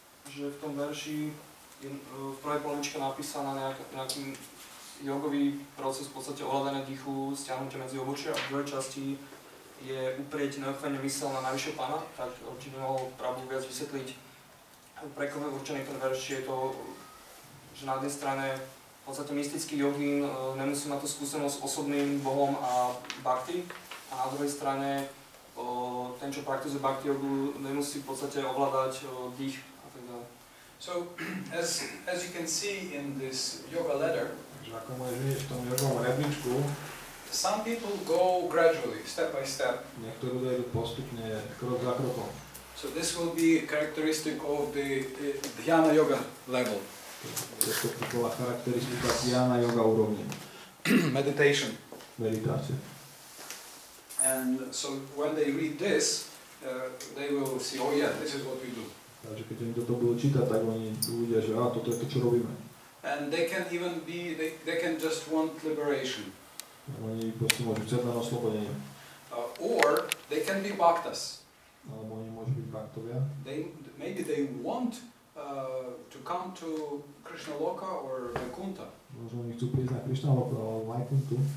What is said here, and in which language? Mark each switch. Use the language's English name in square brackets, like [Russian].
[Slovak] Že v tom verši je v prvej polovičke napísaná nejaký jogový proces, v podstate ovládanie dýchu, stiahnutie medzi obočia, a v druhej časti je uprieť neochvejne mysel na najvyššieho pána, tak či by mohol Prabhu viac vysvetliť, pre koho je určený ten verš, je to, že na jednej strane v podstate mystický jogín nemusí mať tú skúsenosť s osobným Bohom a bhakti, a na druhej strane ten, čo praktizuje bhakti jogu, nemusí v podstate ovládať dých a tak ďalej. [English] So, as you can see in this yoga ladder, [Slovak] ako môžeš vidieť v tom jogovom rebríčku, [English] some people go gradually, step by step. [Slovak] Niektorí ľudia idú postupne, krok za krokom. [English] So this will be characteristic of the dhyana yoga level. [Slovak] To bola charakteristika dhyana yoga úrovne. [English] Meditation. [Slovak] Meditácia. [English] And so when they read this, they will see, oh yeah, this is what we do. [Slovak] Takže keď oni toto budú čítať, tak oni uvidia, že toto je to, čo robíme. [English] And they can even be, they can just want liberation. [Slovak] Oni proste môžu chcieť len oslobodenie. [English] Or they can be bhaktas. [Slovak] Alebo oni môžu byť bhaktovia. [English] Maybe they want to come to Krishna Loka or Vaikuntha. [Slovak] Možno oni chcú prísť na Krišna Loka alebo Vaikuntu.